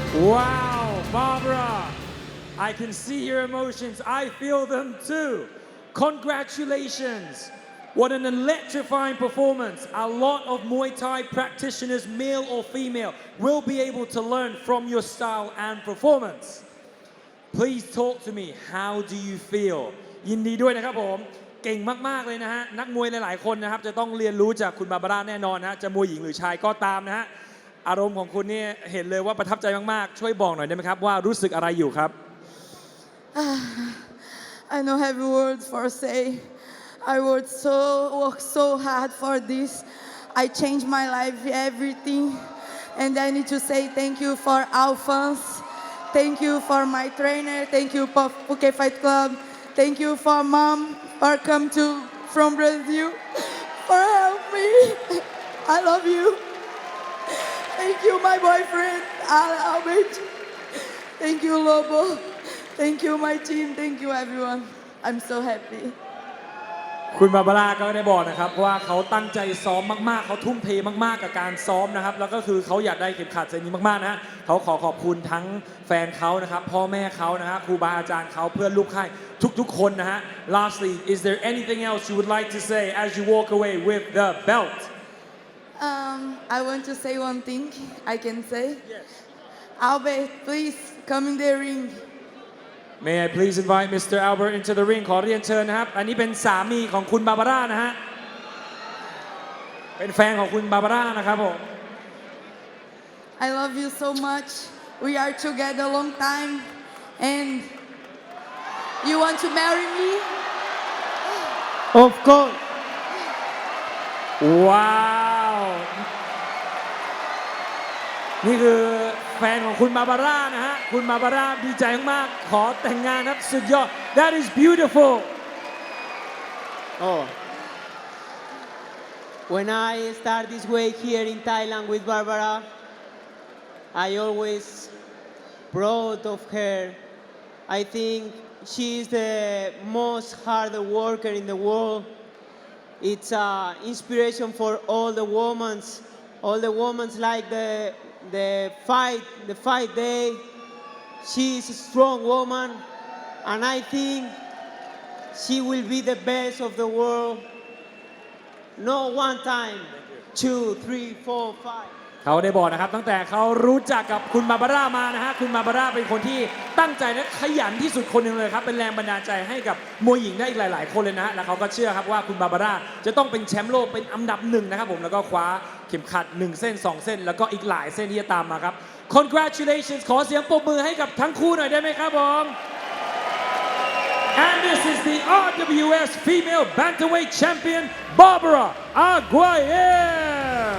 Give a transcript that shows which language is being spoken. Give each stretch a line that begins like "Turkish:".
English: Wow, Barbara, I can see your emotions. I feel them too. Congratulations. What an electrifying performance. A lot of Muay Thai practitioners, male or female, will be able to learn from your style and performance. Please talk to me. How do you feel?
Thai: ยินดีด้วยนะครับผม เก่งมากๆเลยนะฮะ นักมวยหลายๆคนนะครับจะต้องเรียนรู้จากคุณบาบาร่าแน่นอนนะฮะ จะมวยหญิงหรือชายก็ตามนะฮะ อารมณ์ของคุณเนี่ยเห็นเลยว่าประทับใจมากๆ ช่วยบอกหน่อยได้ไหมครับว่ารู้สึกอะไรอยู่ครับ
English: I don't have words for say. I worked so hard for this. I changed my life, everything. And I need to say thank you for our fans. Thank you for my trainer. Thank you for Phuket Fight Club. Thank you for mom for come from Brazil for help me. I love you. Thank you, my boyfriend, Albert. Thank you, Lobo. Thank you, my team. Thank you, everyone. I'm so happy.
Thai: คุณบาบาร่าก็ได้บอกนะครับว่าเขาตั้งใจซ้อมมากๆเขาทุ่มเทมากๆกับการซ้อมนะครับแล้วก็คือเขาอยากได้เข็มขัดเส้นนี้มากๆนะเขาขอบคุณทั้งแฟนเขานะครับพ่อแม่เขานะฮะครูบาอาจารย์เขาเพื่อนลูกค่ายทุกๆคนนะฮะ
English: Lastly is there anything else you would like to say as you walk away with the belt I want to say one thing I can say Albert please come in the ring May I please invite Mr. Albert into the ring
Thai: ขอเรียนเชิญนะครับอันนี้เป็นสามีของคุณบาบาร่านะฮะเป็นแฟนของคุณบาบาร่านะครับผม
English: I love you so much we are together a long time and you want to marry me Of course
Thai: ว้าวนี่คือแฟนของคุณบาบาร่านะฮะคุณบาบาร่าดีใจมากๆขอแต่งงานครับสุดยอด
English: That is beautiful Oh When I start this way here in Thailand with Barbara I always proud of her I think she is the most hard worker in the world It's an inspiration for all the women like the fight day. She is a strong woman, and I think she will be the best of the world. No one time, 2, 3, 4, 5.
Thai: เขาได้บอกนะครับตั้งแต่เขารู้จักกับคุณบาบาร่ามานะฮะคุณบาบาร่าเป็นคนที่ตั้งใจและขยันที่สุดคนหนึ่งเลยครับเป็นแรงบันดาลใจให้กับมวยหญิงได้อีกหลายๆคนเลยนะฮะและเขาก็เชื่อครับว่าคุณบาบาร่าจะต้องเป็นแชมป์โลกเป็นอันดับหนึ่งนะครับผมแล้วก็คว้าเข็มขัด1เส้น2เส้นแล้วก็อีกหลายเส้นที่จะตามมาครับ Congratulations ขอเสียงปรบมือให้กับทั้งคู่หน่อยได้ไหมครับผม
English: And this is the RWS Female Bantamweight Champion Barbara Aguiar